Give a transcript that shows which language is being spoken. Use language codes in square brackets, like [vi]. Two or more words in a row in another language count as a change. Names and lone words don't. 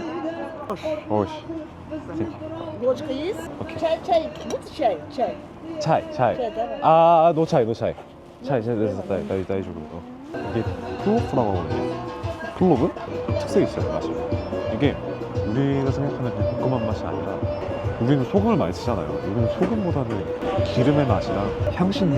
[ko] 씨. [ru] Ложка есть? Окей. Чай. Будете чай? Чай. [ko] 차이. [ru] давай. [ko] 노 차이. 차이, 나 해주고. 이게 플로프라고 하거든요. 플로브? 특색이 있어요, 맛이. 이게 우리가 생각하는 그냥 볶음한 맛이 아니라, 우리는 소금을 많이 쓰잖아요. 여기는 소금보다는 기름의 맛이랑 향신료?